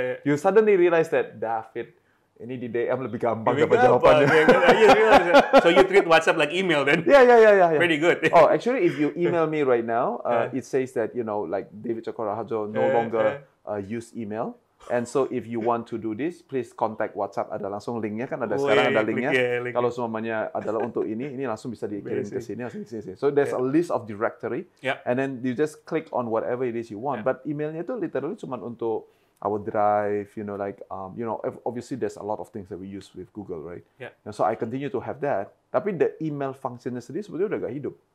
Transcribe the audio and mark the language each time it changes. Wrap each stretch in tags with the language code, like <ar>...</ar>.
<en>You suddenly realize that,</en> <id>David, ini di DM lebih gampang dapat jawabannya.</id> <en>So you treat WhatsApp like email then? Yeah. Pretty good. Oh, actually, if you email me right now, it says that, you know, like David Cokro Raharjo no longer use email. And so if you want to do this, please contact WhatsApp.</en> <id>Ada langsung linknya kan ada sekarang ada linknya. Kalau semuanya adalah untuk ini langsung bisa dikirim ke sini.</id> <en>So there's a list of directory, and then you just click on whatever it is you want. But</en> <id>emailnya itu literally cuma untuk</id> <en>our Drive, you know, like you know, obviously there's a lot of things that we use with Google, right? And so I continue to have that.</en> <id>Tapi</id> <en>the email</en> <id>functionnya sendiri sebetulnya udah gak hidup.</id>